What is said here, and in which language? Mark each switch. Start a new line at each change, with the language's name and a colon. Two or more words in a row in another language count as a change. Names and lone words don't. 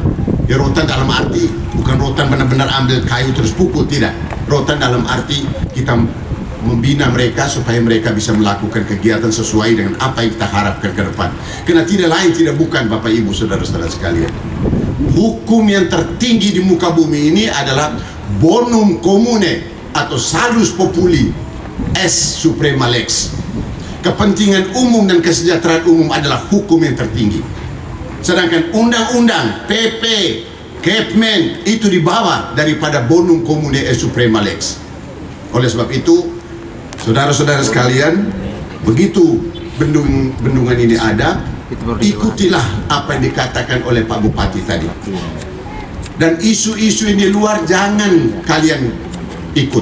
Indonesian: Ya rotan dalam arti bukan rotan benar-benar ambil kayu terus pukul, tidak. Rotan dalam arti kita membina mereka supaya mereka bisa melakukan kegiatan sesuai dengan apa yang kita harapkan ke depan. Karena tidak lain tidak bukan Bapak Ibu saudara-saudara sekalian, hukum yang tertinggi di muka bumi ini adalah
Latin: bonum comune
Indonesian: atau
Latin: salus populi es suprema lex.
Indonesian: Kepentingan umum dan kesejahteraan umum adalah hukum yang tertinggi. Sedangkan undang-undang, PP, Kepmen itu di bawah daripada
Latin: bonum comune es suprema lex.
Indonesian: Oleh sebab itu, saudara-saudara sekalian, begitu bendungan ini ada, ikutilah apa yang dikatakan oleh Pak Bupati tadi. Dan isu-isu ini luar jangan kalian ikut.